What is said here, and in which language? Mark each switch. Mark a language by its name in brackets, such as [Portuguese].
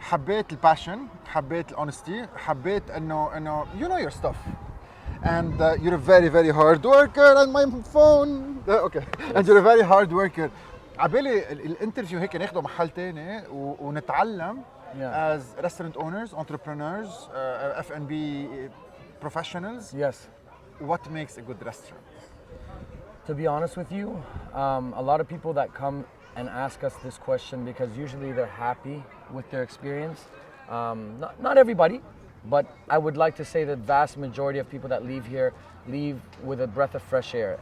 [Arabic] حبيت الباشن، حبيت الاونستي، حبيت انه [English] you know your stuff. And you're a very very hard worker and my phone okay and you're a very hard worker. [Arabic] عبالي الانترفيو هيك ناخده محل تاني ونتعلم [English] as restaurant owners, entrepreneurs, F&B professionals. Yes. What makes a good restaurant? To be honest with you, a lot of people that come and ask us this question because usually they're happy with their experience. Not everybody, but I would like to say the vast majority of people that leave here leave with a breath of fresh air.